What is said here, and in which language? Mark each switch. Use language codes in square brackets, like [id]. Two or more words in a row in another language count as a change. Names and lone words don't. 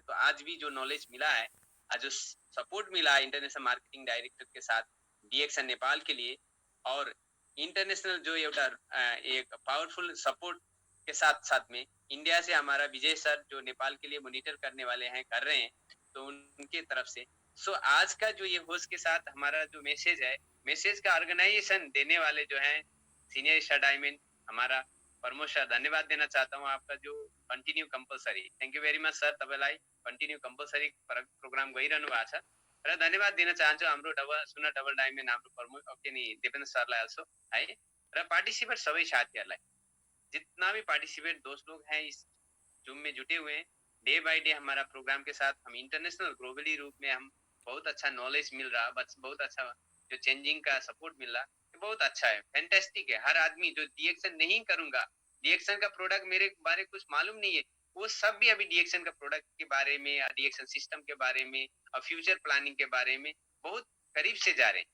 [hi] तो आज भी जो नॉलेज मिला है, आज जो सपोर्ट मिला है [en] international marketing director [hi] के साथ डीएक्सन नेपाल के लिए, और इंटरनेशनल जो एक पावरफुल सपोर्ट के साथ साथ में इंडिया से हमारा विजय सर जो नेपाल के लिए मॉनिटर करने वाले हैं कर रहे हैं, तो उनके तरफ से सो आज का जो ये होस्ट के साथ हमारा जो मैसेज है, मैसेज का ऑर्गेनाइजेशन देने वाले जो हैं [en] senior star diamond [hi] हमारा प्रमोद सर, धन्यवाद देना चाहता हूँ आपका जो [en] continue compulsory, thank you very much sir, [hi] तपाईँलाई [en] continue compulsory program [ne] गइरहनु भएको छ र धन्यवाद दिन चाहन्छु हाम्रो [en] double diamond [ne] हाम्रो प्रमोद के नि देवेन्द्र सरलाई अल्सो है, र पार्टिसिपेट सबै साथीहरूलाई, [hi] जितना भी पार्टिसिपेट दोस्त लोग हैं इस जूम में जुटे हुए हैं, [en] day by day [hi] हमारा प्रोग्राम के साथ हम [en] international globally [hi] रूप में हम बहुत अच्छा नॉलेज मिल रहा, बहुत अच्छा जो चेंजिंग का सपोर्ट मिल रहा, बहुत अच्छा है, फैंटास्टिक है। हर आदमी जो डीएक्शन नहीं करूंगा, डीएक्शन का प्रोडक्ट मेरे बारे कुछ मालूम नहीं है, वो सब भी अभी डीएक्शन का प्रोडक्ट के बारे में, डीएक्शन सिस्टम के बारे में और [en] future planning [hi] के बारे में बहुत करीब से जा रहे हैं।